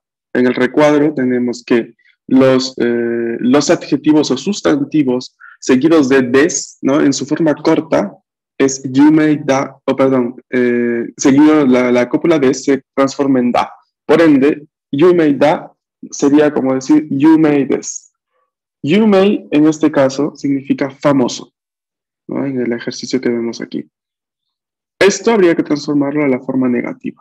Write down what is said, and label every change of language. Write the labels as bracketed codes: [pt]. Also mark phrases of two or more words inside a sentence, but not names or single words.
[es] En el recuadro tenemos que los adjetivos o sustantivos seguidos de des, ¿no? En su forma corta, es [ja] 夢だ, [es] o perdón, seguido la cópula des se transforma en da. Por ende, [ja] 夢だ [es] sería como decir [ja] 夢です. [es] Yume, en este caso, significa famoso, ¿no? En el ejercicio que vemos aquí. Esto habría que transformarlo a la forma negativa.